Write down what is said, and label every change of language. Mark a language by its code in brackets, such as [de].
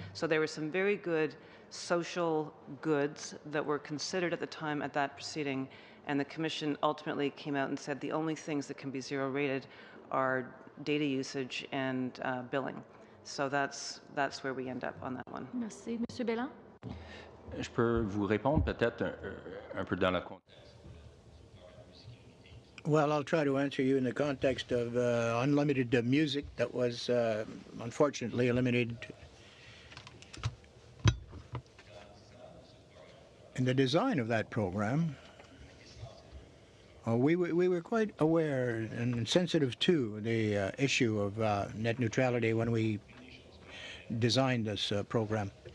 [en] So there were some very good social goods that were considered at the time at that proceeding, and the Commission ultimately came out and said the only things that can be zero rated are data usage and billing. So that's where we end up on that one. [fr] Merci. Monsieur Bélan? Je peux vous répondre peut-être un peu dans la contexte. [en] Well, I'll try to answer you in the context of unlimited music that was unfortunately eliminated. In the design of that program, we were quite aware and sensitive to the issue of net neutrality when we designed this program.